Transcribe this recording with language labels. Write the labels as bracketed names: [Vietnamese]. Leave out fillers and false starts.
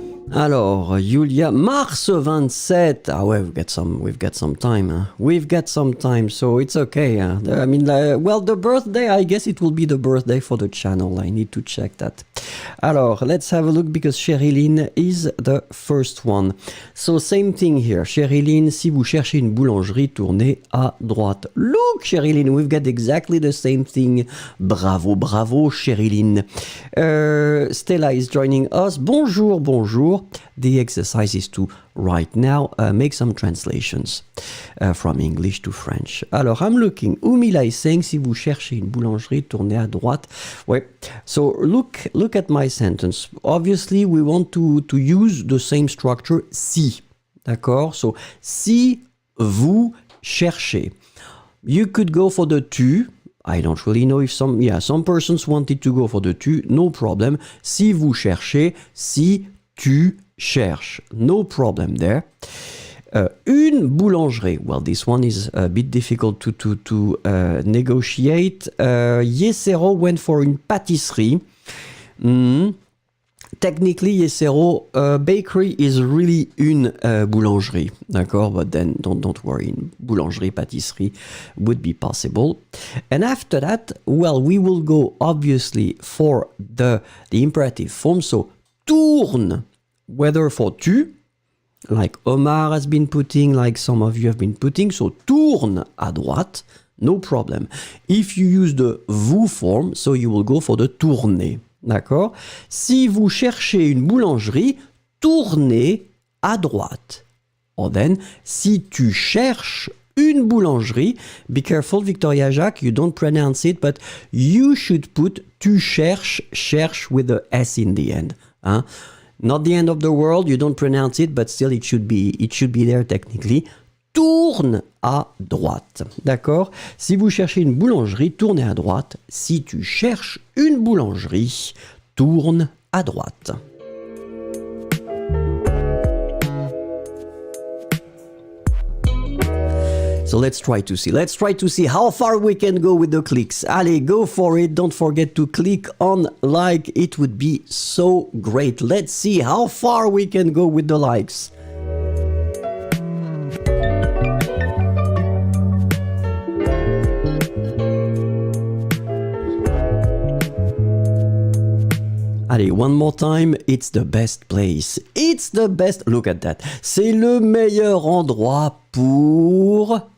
[English] Alors, Julia, mars 27. [French] Ah ouais, [English] we've got some time. Huh? We've got some time, so it's okay. Huh? I mean, well, the birthday, I guess it will be the birthday for the channel. I need to check that. Alors, let's have a look because Sherilyn is the first one. So, same thing here. [French] Sherilyn, si vous cherchez une boulangerie, tournez à droite. [English] Look, Sherilyn, we've got exactly the same thing. Bravo, bravo, Sherilyn. Stella is joining us. [French] Bonjour, bonjour. [English] The exercise is to right now make some translations from English to French. Alors, I'm looking. Umila is saying, [French] si vous cherchez une boulangerie, tournez à droite. [English] Ouais. So, look at my sentence. Obviously, we want to use the same structure, si. D'accord? So, [French] si vous cherchez. [English] You could go for the tu. I don't really know if some persons wanted to go for the tu. No problem. [French] Si vous cherchez, si tu cherches. [English] No problem there. Une boulangerie. Well, this one is a bit difficult to negotiate. Yesero went for une pâtisserie. Technically, Yesero bakery is really une boulangerie. D'accord? But then don't worry. Une boulangerie, pâtisserie would be possible. And after that, well, we will go obviously for the imperative form. So, tourne. Whether for tu, like Omar has been putting, like some of you have been putting, so [French] tourne à droite, [English] no problem. If you use the vous form, so you will go for the tourner, d'accord? [French] Si vous cherchez une boulangerie, tournez à droite. [English] Or then, [French] si tu cherches une boulangerie, [English] be careful, Victoria Jacques, you don't pronounce it, but you should put tu cherche with the S in the end, hein? Not the end of the world, you don't pronounce it, but still it should be there technically. [French] Tourne à droite. D'accord? Si vous cherchez une boulangerie, tournez à droite. Si tu cherches une boulangerie, tourne à droite. [English] So let's try to see how far we can go with the clicks. Allez, go for it. Don't forget to click on like. It would be so great. Let's see how far we can go with the likes. Allez, one more time, it's the best place. It's the best, look at that. [French] C'est le meilleur endroit pour...